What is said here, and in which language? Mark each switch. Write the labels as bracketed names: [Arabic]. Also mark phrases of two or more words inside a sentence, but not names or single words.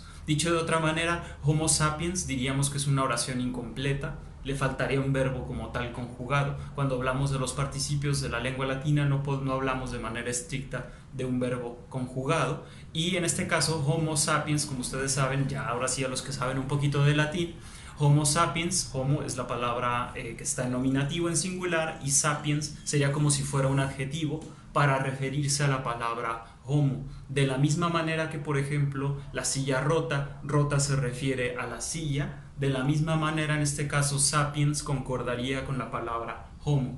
[Spanish] Dicho de otra manera, Homo sapiens diríamos que es una oración incompleta, le faltaría un verbo como tal conjugado. Cuando hablamos de los participios de la lengua latina no hablamos de manera estricta de un verbo conjugado, y en este caso Homo sapiens, como ustedes saben, ya ahora sí a los que saben un poquito de latín, Homo sapiens, homo es la palabra que está en nominativo en singular, y sapiens sería como si fuera un adjetivo para referirse a la palabra homo. De la misma manera que, por ejemplo, la silla rota, rota se refiere a la silla, de la misma manera en este caso sapiens concordaría con la palabra homo.